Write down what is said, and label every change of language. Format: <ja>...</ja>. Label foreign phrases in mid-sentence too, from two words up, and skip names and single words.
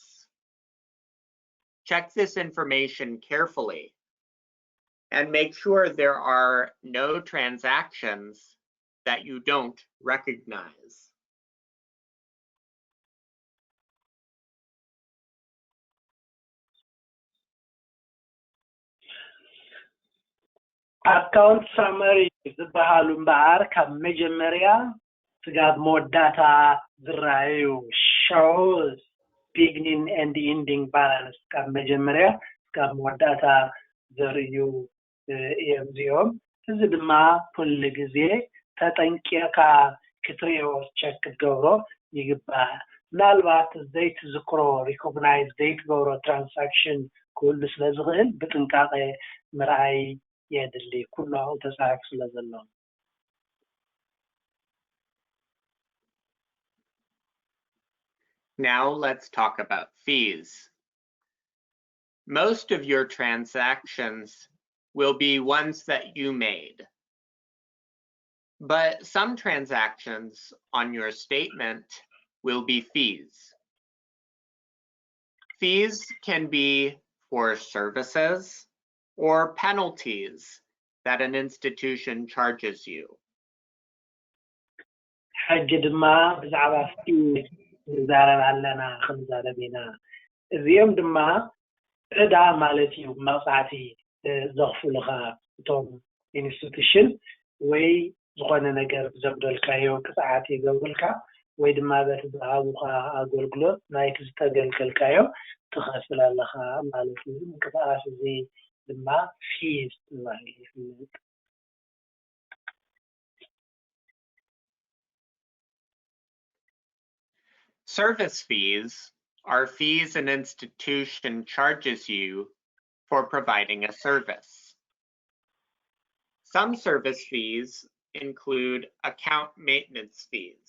<en>Check this information carefully and make sure there are no transactions that you don't recognize. Account summary</en> <ti>ዝበሃሉ እምበር ካብ መጀመርያ ስጋብ መወዳእታ ዝረአዩ</ti> <en>shows beginning and ending balance</en> <ti>ካብ መጀመርያ ስጋብ መወዳእታ ዘርእዩ እዮም እዚኦም እዚ ድማ ኩሉ ግዜ ተጠንቂቕካ ክትሪኦ ቸክ ክትገብሮ ይግባእ ምናልባት ዘይትዝክሮ ሪኮግናይዝ ዘይትገብሮ ትራንሳክሽን ኩሉ ስለ ዝኽእል ብጥንቃቐ ምርኣይ የድሊ ኩሉ ተጻሒፉ ስለ ዘሎ</ti> <en>Now let's talk about fees. Most of your transactions will be ones that you made. But some transactions on your statement will be fees. Fees can be for services or penalties that an institution charges you.</en> <ti>ሕጂ ድማ ብዛዕባ ፊዝ ንዛረብ ኣለና ክንዛረብ ኢና እዚኦም ድማ ዕዳ ማለት እዩ መቕፃዕቲ ዘኽፍሉኻ እቶም ኢንስቲትዩሽን ወይ ዝኾነ ነገር ዘብደልካዮ ቅፅዓት ይገብሩልካ ወይ ድማ በቲ ዝሃቡኻ ኣገልግሎት ናይቲ ዝተገልገልካዮ ትኸፍል ኣለኻ ማለት እዩ ምንቅስቓስ እዚ ድማ ፊዝ ተባሂሉ ይፍለጥ</ti> <en>Service fees are fees an institution charges you for providing a service. Some service fees include account maintenance fees.</en>